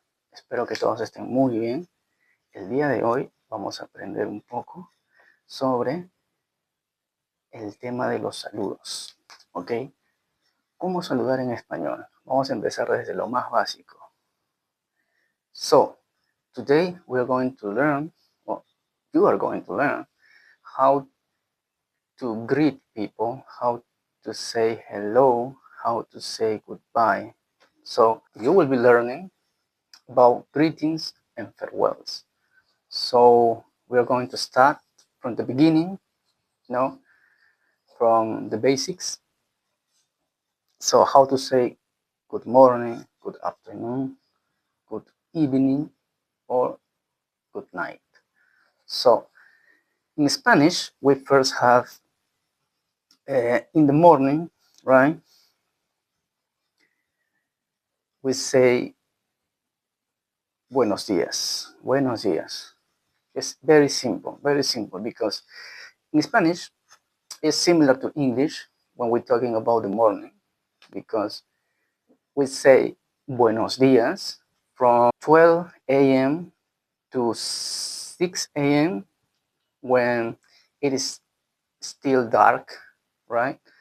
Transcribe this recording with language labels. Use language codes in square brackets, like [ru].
[es] Espero que todos estén muy bien. El día de hoy vamos a aprender un poco sobre el tema de los saludos, ¿ok? ¿Cómo saludar en español? Vamos a empezar desde lo más básico. [en] So, today we are going to learn, or you are going to learn, how to greet people, how to say hello, how to say goodbye. So, you will be learning about greetings and farewells. So we're going to start from the beginning, from the basics. So how to say good morning, good afternoon, good evening, or good night. So in Spanish, we first have in the morning, right? We say [es] buenos días, buenos días. [en] It's very simple because in Spanish, it's similar to English when we're talking about the morning, because we say [es] buenos días [en] from 12 a.m. to 6 a.m. when it is still dark, right?